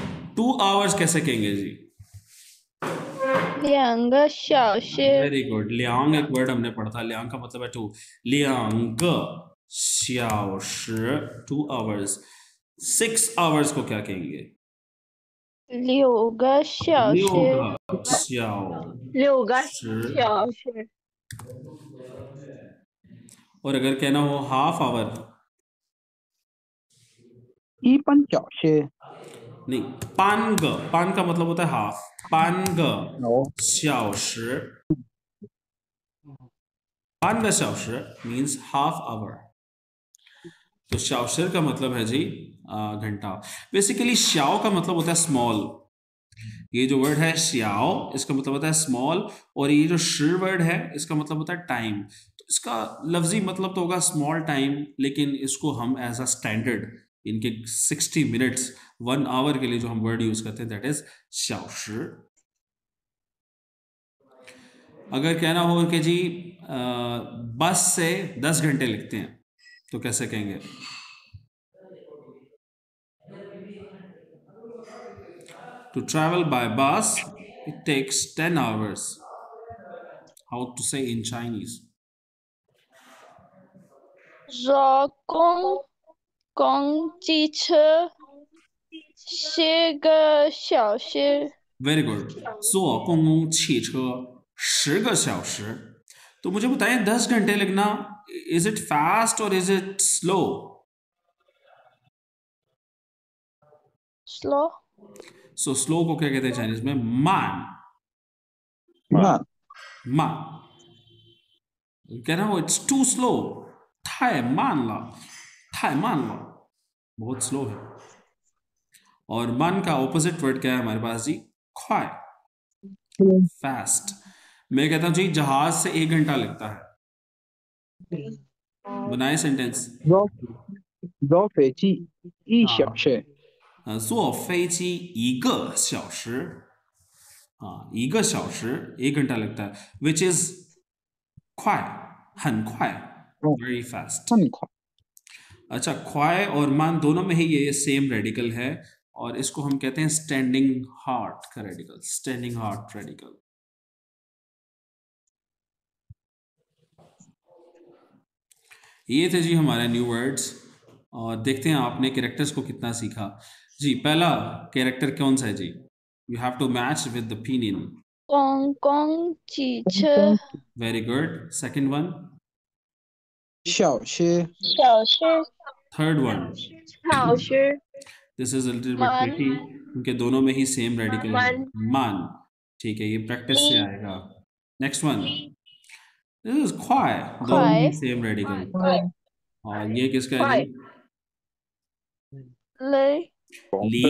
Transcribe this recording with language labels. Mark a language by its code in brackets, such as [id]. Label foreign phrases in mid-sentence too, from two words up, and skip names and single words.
[hi] 2 hours कैसे कहेंगे जी? [zh] 2 个小时 [en] Very good. [hi] ल्याङ एक वर्ड हमने पढ़ा था, ल्याङ का मतलब है 2। [zh] 2 小时 [en] 2 hours। [hi] 6 hours को क्या कहेंगे? [zh] 6 个小 6 时个小 6个时。小时 [hi] और अगर कहना हो [en] half hour, [zh] 1 班小时 [hi] नहीं, 半का मतलब होता है हाफ। [zh] 半个哦小时，半个小时 [en] means half hour। [hi] तो शाओशिर का मतलब है जी घंटा। बेसिकली श्याओ का मतलब होता है स्मॉल। ये जो वर्ड है श्याओ, इसका मतलब होता है स्मॉल, और ये जो शिर वर्ड है इसका मतलब होता है टाइम। तो इसका लफ्जी मतलब तो होगा [en] small time, [hi] लेकिन इसको हम [en] as a standard [hi] इनके 60 मिनट्स 1 आवर के लिए जो हम वर्ड यूज करते हैं [en] that is [hi] शाओशिर। अगर कहना हो कि जी बस से 10 घंटे लगते हैं तो कैसे कहेंगे? [en] To travel by bus, it takes 10 hours. How to say in Chinese? [zh] 坐公机车10个小时 [en] Very good. [zh] 坐公共汽车10个小时。 [hi] तो मुझे बताएं 10 घंटे लगना, [en] is it fast or is it slow? slow So slow [hi] को क्या कहते हैं चाइनीज में? मान। [zh] 慢 [hi] मान। कहना हो [en] it's too slow, [zh] 太慢了，太慢了， [hi] बहुत स्लो है। और मन का ऑपोजिट वर्ड क्या है हमारे पास जी? ख्वाई, फास्ट। मैं कहता हूं जी जहाज से 1 घंटा लगता है। बनाए सेंटेंस। [zh] 坐飞机1小时坐飞机1个小时，1个小时 [hi] 1 घंटा लगता है, [en] which is [zh] 快，很快 [en] very fast। [zh] 很快 [hi] अच्छा, ख्वाई और मान दोनों में ही ये सेम रेडिकल है, और इसको हम कहते हैं [en] standing heart [hi] का रेडिकल, [en] standing heart [hi] रेडिकल। ये थे जी हमारे [en] new words, [hi] और देखते हैं आपने कैरेक्टर्स को कितना सीखा जी। पहला कैरेक्टर कौन सा है जी? [en] You have to match with the opinion. [zh] 公共汽车 [en] Very good. Second one? [zh] 小时小时 [en] third one? [zh] 小时 [en] this is a little bit [zh] मान [hi] ट्रिकी, उनके दोनों में ही [en] same radical [hi] है, [zh] मान [hi] मान। ठीक है, ये प्रैक्टिस से [zh] ली [hi] आएगा। [en] next one? this is [hi] ख्वाई, दोनों में ही [zh] 快 [en] same radical. [zh] 快 [hi] और ये किसका है [zh] 快 [hi] जी? [zh] 嘞 ली,